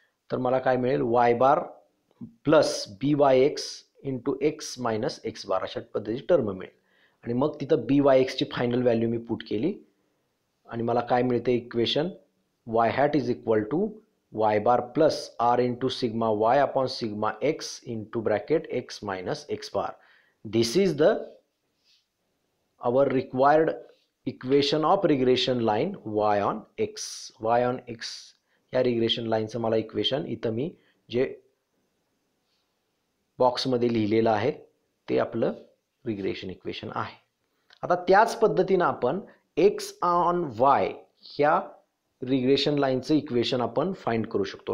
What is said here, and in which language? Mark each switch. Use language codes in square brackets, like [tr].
[mr] तर मला काय मिळेल, वाय बार प्लस बी Y x into x minus x बार अशा पद्धतीची टर्म मिळेल. आणि मग तिथं बी Y एक्सची final value मी put केली आणि मला काय मिळते equation, [en] Y hat is equal to Y bar plus R into sigma Y upon sigma X into bracket X minus X bar. This is the our required equation of regression line Y on X. [mr] Y on x या regression लाईनचं मला equation इथं मी जे बॉक्समध्ये लिहिलेलं आहे ते आपलं regression equation आहे. आता त्याच पद्धतीनं आपण एक्स ऑन वाय ह्या रिग्रेशन लाईनचं इक्वेशन आपण फाइंड करू शकतो.